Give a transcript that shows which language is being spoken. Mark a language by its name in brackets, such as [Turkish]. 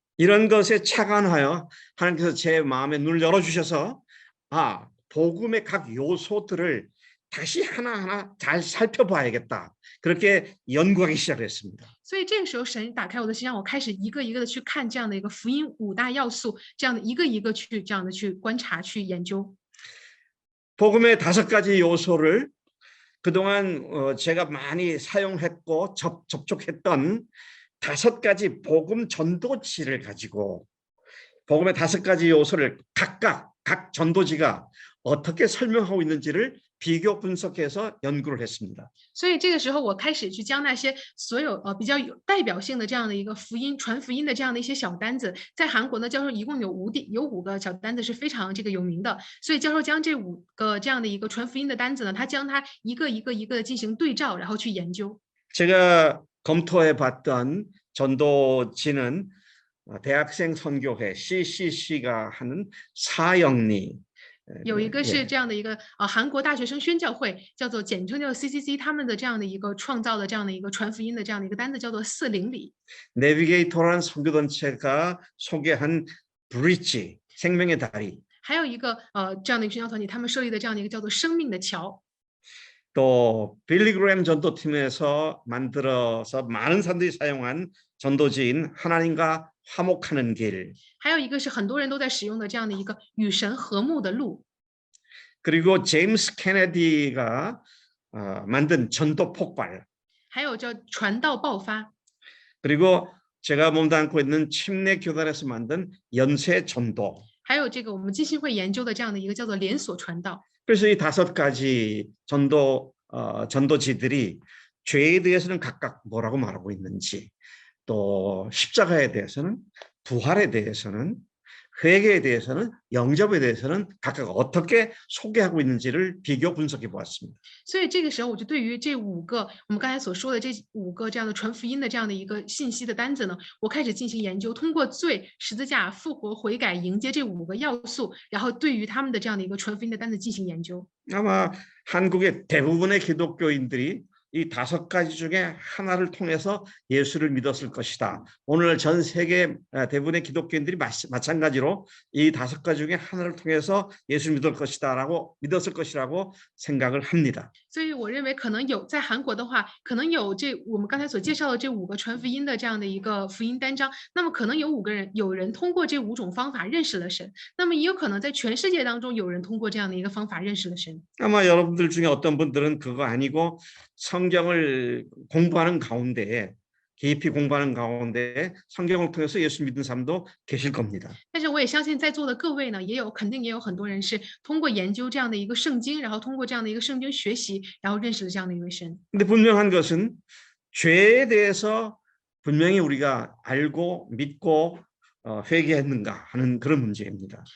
[Korean] 이런 것에 착안하여 하나님께서 제 마음에 눈을 열어주셔서 복음의 각 요소들을 다시 하나하나 잘 살펴봐야겠다. 그렇게 연구하기 시작했습니다. [Chinese] 所以这个时候，神打开我的心，让我开始一个一个的去看这样的一个福音五大要素，这样的一个一个去这样的去观察、去研究。 [Korean] 복음의 5가지 요소를 그동안 제가 많이 사용했고 접촉했던 5가지 복음 전도지를 가지고 복음의 5가지 요소를 각각 각 전도지가 어떻게 설명하고 있는지를 비교 분석해서 연구를 했습니다. [Chinese] 所以这个时候，我开始去将那些所有比较有代表性的这样的一个传福音的这样的一些小单子，在韩国呢，教授一共有5个小单子是非常这个有名的，所以教授将这5个这样的一个传福音的单子呢，他将它一个一个一个的进行对照，然后去研究。 [Korean] 제가 검토해봤던 전도지는 대학생 선교회 CCC가 하는 사형리 [Chinese] 有一个 [Korean] 예. [Chinese] 是这样的一个韩国大学生宣教会，叫做简称叫 CCC， 他们的这样的一个创造的这样的一个传福音的这样的一个单子，叫做4邻里。 [Korean] 내비게이터라는 선교단체가 소개한 브릿지 생명의 다리 [Chinese] 还有一个这样的一个宣教团体，他们设立的这样的一个叫做生命的桥。 [Korean] 또 빌리그램 전도팀에서 만들어서 많은 사람들이 사용한 전도지인 하나님과 화목하는 길 [Chinese] 还有一个是很多人都在使用的这样的一个与神和睦的路。 [Korean] 그리고 제임스 케네디가 만든 전도 폭발 [Chinese] 还有叫传道爆发。 [Korean] 그리고 제가 몸담고 있는 침례 교단에서 만든 연쇄 전도 [Chinese] 还有这个我们基金会研究的这样的一个叫做连锁传道。 [Korean] 그래서 이 5가지 전도지들이 죄에 대해서는 각각 뭐라고 말하고 있는지 또 십자가에 대해서는 부활에 대해서는 회개에 대해서는 영접에 대해서는 각각 어떻게 소개하고 있는지를 비교 분석해 보았습니다. [Chinese] 所以这个时候，我就对于这5个我们刚才所说的这5个这样的传福音的这样的一个信息的单子呢，我开始进行研究，通过罪、十字架、复活、悔改、迎接这5个要素，然后对于他们的这样的一个传福音的单子进行研究。 [Korean] 아마 한국의 대부분의 기독교인들이 이 5가지 중에 하나를 통해서 예수를 믿었을 것이다. 오늘 전 세계 대부분의 기독교인들이 마찬가지로 이 5가지 중에 하나를 통해서 예수를 믿었을 것이라고 생각을 합니다. [Chinese] 所以我认为可能有在韩国的话，可能有我们刚才所介绍的这5个传福音的这样的一个福音单章，那么可能有人通过这5种方法认识了神，那么也有可能在全世界当中有人通过这样的一个方法认识了神。 [Korean] 아마 여러분들 중에 어떤 분들은 그거 아니고 성경을 공부하는 가운데 깊이 공부하는 가운데 성경을 통해서 예수 믿는 사람도 계실 겁니다. [Chinese] 但是我也相信在座的各位呢，肯定也有很多人是通过研究这样的一个圣经，然后通过这样的一个圣经学习，然后认识了这样的一位神。 [Korean] 근데 분명한 것은 죄에 대해서 분명히 우리가 알고 믿고 회개했는가 하는 그런 문제입니다.